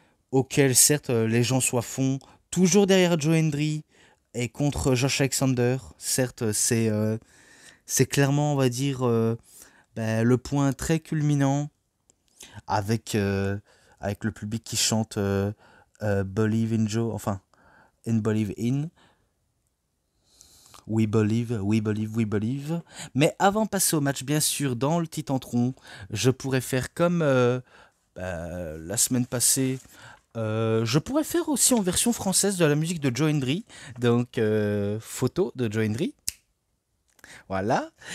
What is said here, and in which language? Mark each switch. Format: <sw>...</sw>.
<fr>Auquel, certes, les gens soient fond, toujours derrière Joe Hendry et contre Josh Alexander. Certes, c'est clairement, on va dire, le point très culminant avec le public qui chante</fr> <en>Believe in Joe,</en> <fr>enfin, in Believe in.</fr> <en>We believe, we believe, we believe.</en> <fr>Mais avant de passer au match, bien sûr, dans le Titantron, je pourrais faire comme la semaine passée. Je pourrais faire aussi en version française de la musique de Joe Hendry. Donc, photo de Joe Hendry. Voilà.</fr>